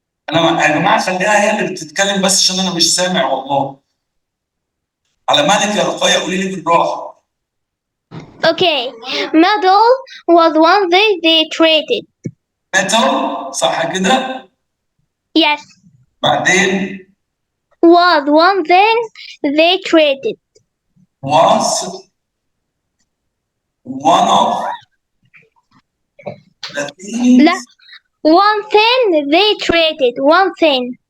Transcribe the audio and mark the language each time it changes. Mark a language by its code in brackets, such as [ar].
[ar] انا يا جماعه خليها هي اللي بتتكلم بس عشان انا مش سامع والله. على مالك يا رقية قولي لي بالراحه. [en] Okay, model was one thing they traded. [ar] metal صح كده؟ [en] Yes, [ar] بعدين [en] was one thing they traded. was one of the things. [ar] لا, [en] one thing they traded. One thing.